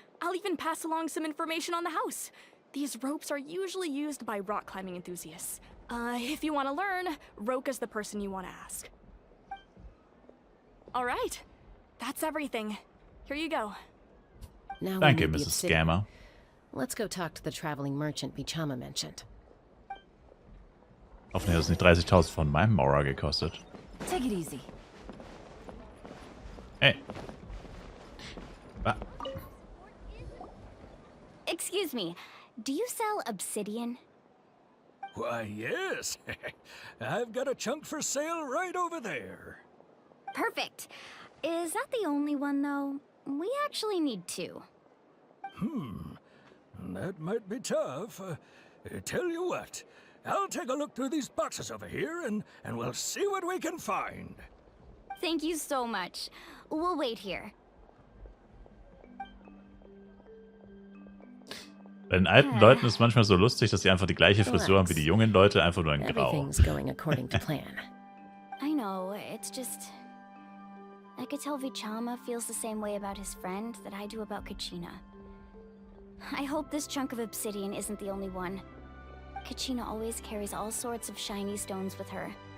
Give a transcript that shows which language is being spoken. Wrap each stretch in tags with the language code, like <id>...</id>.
<en>I'll even pass along some information on the house. These ropes are usually used by rock climbing enthusiasts. If you want to learn, Roka's the person you want to ask. All right, that's everything. Here you go. Now we</en> <de>Danke,</de> <en>need the Mrs. obsidian. Scammer. Let's go talk to the traveling merchant Bichama mentioned.</en> <de>Hoffentlich hat es nicht 30.000 von meinem Aura gekostet.</de> <en>Take it easy. Hey. Ah, Excuse me, do you sell obsidian? Why, yes. I've got a chunk for sale right over there. Perfect. Is that the only one, though? We actually need two. That might be tough. Tell you what, I'll take a look through these boxes over here and we'll see what we can find. Thank you so much. We'll wait here.</en> <de>bei den alten Leuten ist es manchmal so lustig, dass sie einfach die gleiche Frisur haben wie die jungen Leute, einfach nur in Grau.</de> <en>Everything's going according to plan. I know, it's just... I could tell Vichama feels the same way about his friend that I do about Kachina. I hope this chunk of obsidian isn't the only one. Kachina always carries all sorts of shiny stones with her.</en>